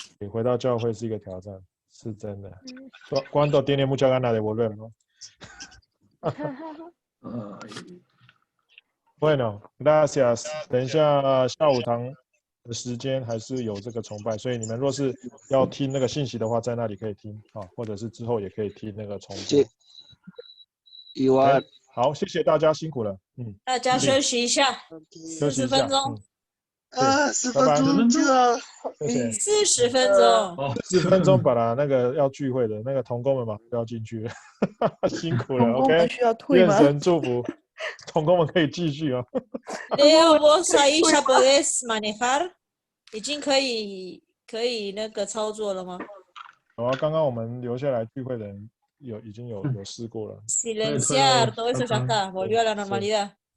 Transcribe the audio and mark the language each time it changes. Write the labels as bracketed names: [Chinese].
[Chinese] 回到教会是一个挑战，是真的。 [Spanish] ¿Cuánto tiene mucha ganas de volver, no? Bueno, gracias. [Chinese] 等一下下午堂的时间还是有这个崇拜，所以你们若是要听那个信息的话，在那里可以听啊，或者是之后也可以听那个重播。好，谢谢大家，辛苦了。大家休息一下，40分钟。 10分钟就要 40分钟，40分钟把那个要聚会的那个同工们嘛都要进去了，辛苦了。 OK， 愿神祝福，同工们可以继续啊。 [Spanish] Leo, vos ahí ya podés manejar， [Chinese] 已经可以那个操作了吗？有啊，刚刚我们留下来聚会的人已经有试过了。 [Spanish] Silenciar, todo eso ya está, volvió a la normalidad。